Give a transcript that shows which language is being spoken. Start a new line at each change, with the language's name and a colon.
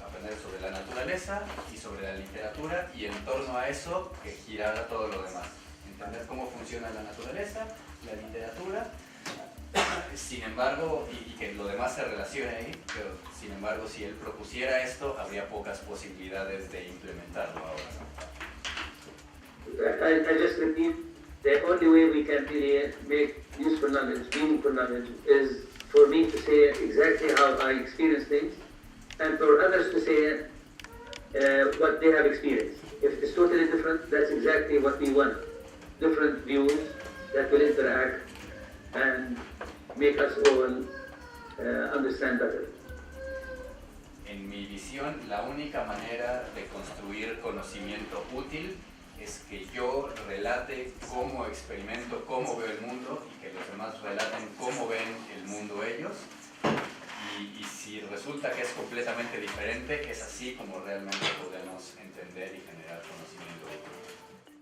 Spanish: Aprender sobre la naturaleza y sobre la literatura, y en torno a eso que girara todo lo demás. Entender cómo funciona la naturaleza, la literatura. Sin embargo, y que lo demás se relacione ahí, pero sin embargo, si él propusiera esto, habría pocas posibilidades de implementarlo ahora, ¿no?
English: I just repeat, the only way we can really make useful knowledge, meaningful knowledge, is for me to say exactly how I experience things, and for others to say what they have experienced. If it's totally different, that's exactly what we want. Different views that will interact and make us all understand better.
Spanish: En mi visión, la única manera de construir conocimiento útil es que yo relate cómo experimento, cómo veo el mundo, y que los demás relaten cómo ven el mundo ellos. Y si resulta que es completamente diferente, es así como realmente podemos entender y generar conocimiento útil.